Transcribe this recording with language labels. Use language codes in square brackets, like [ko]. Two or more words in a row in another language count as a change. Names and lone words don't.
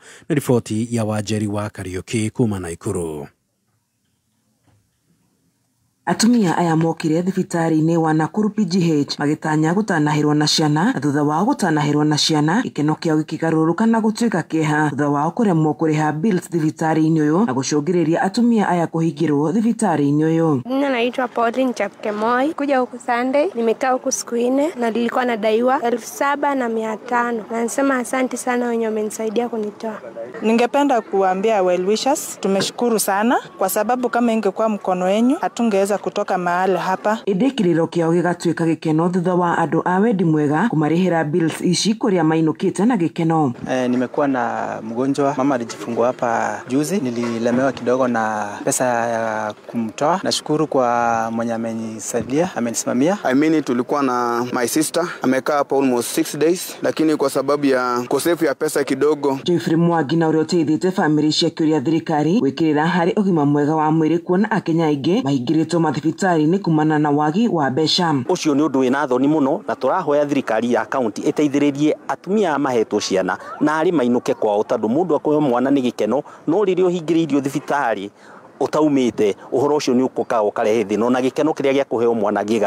[ki] Nĩ riboti ya Wanjeri wa Kariuki kuma Naikuru. Atumia aya mokire thibitari-inĩ wa Nakuru PGH magĩtanya gũtanahĩrwo na ciana, na thutha wao gũtanahĩrwo na ciana gĩkeno kĩao gĩkĩgarũrũka na gũtuĩka kĩeha thutha wao kũremwo kũrĩha bills thibitari-inĩ ũyũ na gũcũngĩrĩria atumia aya kũhingĩrwo thibitari-inĩ ũyũ. [sw] Mimi naitwa Pauline Chapkemoi. Kuja huku Sunday, nimekaa huku siku 4 na nilikuwa nadaiwa 7,500 na nasema asante sana wenye wamenisaidia kunitoa. Ningependa kuambia [en] well wishers, [sw] tumeshukuru sana kwa sababu kama ingekuwa mkono wenu hatungeweza kutoka mahali hapa. [ki] Idikiriro kĩao gĩgatuĩka gĩkeno thutha wa andũ a wendi mwega kumarĩhĩra bills ici kũrĩa mainũkĩte na gĩkeno. [sw] Nimekuwa na mgonjwa, mama alijifungua hapa juzi, nililemewa kidogo na pesa ya kumtoa. Nashukuru kwa mwenye amenisaidia, amenisimamia. Tulikuwa na [en] my sister, [sw] amekaa hapa almost 6 days, lakini kwa sababu ya ukosefu ya pesa kidogo. [ki] Jeffrey Mwangi na ũrĩa ũteithĩte family cia kĩũria thirikari gwĩkĩrĩra harĩ ũgima mwega wa mwĩrĩ kuona akenya aingĩ mahingĩrĩtwo mathibitarĩ-inĩ kumana na wagi wa mbeca. Ũcio nĩ ũndũ wĩna thoni mũno na tũrahoya thirikari ya kaunti ĩteithĩrĩrie atumia mahetwo ciana na arĩ mainũke kwao tondũ mũndũ akũhe mwana nĩ gĩkeno no rĩrĩa ũhingĩrĩirio thibitarĩ utaumite uhoro ucio ni ukuka ukarehe thino na gikeno kiria gya kuheo mwana giga.